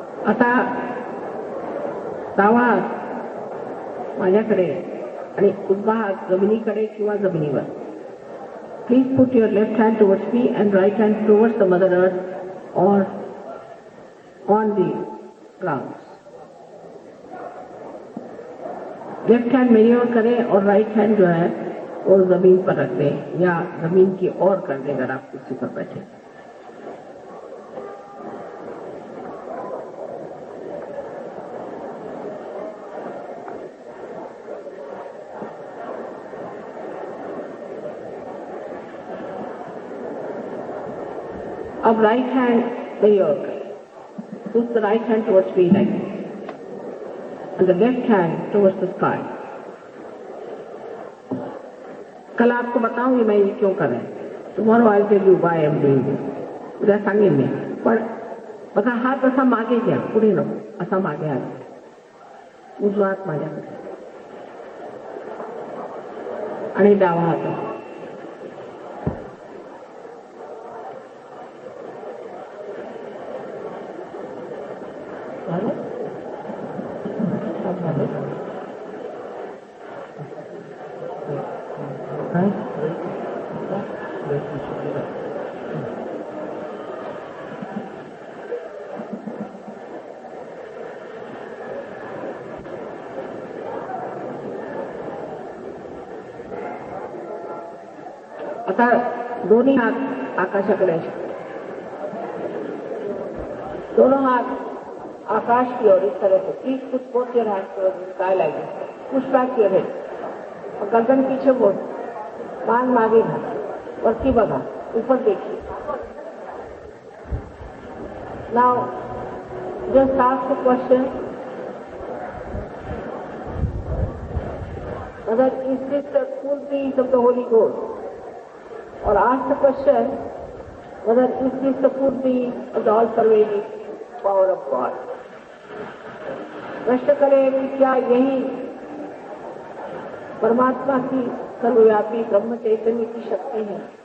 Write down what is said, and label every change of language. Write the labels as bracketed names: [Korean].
[Marathi] आता डावा हात माझ्याकडे आणि उजवा हात जमिनीकडे किंवा जमिनीवर. [English] Please put your left hand towards me and right hand towards the Mother Earth or on the ground. [Hindi] Left hand मेरी ओर करें और राइट हैंड जो है वो जमीन पर रख दें या जमीन की ओर कर दें अगर आप कुर्सी पर बैठे. अब राइट हैंड मेरी ओर करें. [English] Push the right hand towards me like this. And the left hand towards the sky. [Hindi] कल आपको बताऊंगी मैं ये क्यों कर रहे हैं. [English] Tomorrow I'll tell you why I'm doing this. [Marathi] उद्या सांगेन मी. पण बघा हात असा मागे घ्या, पुढे नको, असा मागे आला. उजवा हात माझ्याकडे आणि डावा हात. आता दोन्ही हात आकाशाकडे असे, [Hindi] दोनों हाथ आकाश की ओर इस तरह से. [English] Please push both your hands towards the sky like this. Push back your head [Hindi] और गर्दन पीछे मोड़, [Marathi] मान मागे घाला, वरती बघा, [Hindi] ऊपर देखिए. [English] Now just ask the question, whether is this the full peace of the Holy Ghost? Or ask the question, whether is this the full being of the all-pervading power of God? [Hindi] प्रश्न करें कि क्या यही परमात्मा की सर्वव्यापी ब्रह्म चैतन्य की शक्ति है?